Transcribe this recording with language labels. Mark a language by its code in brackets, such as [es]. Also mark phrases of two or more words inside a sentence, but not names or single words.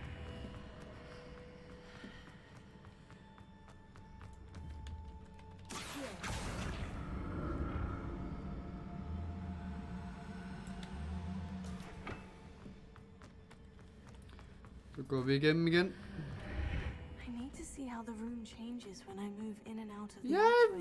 [da] Så går vi igennem igen. [en] I need to see how the room changes when I move in and out of the [da] Jeg [en] archway.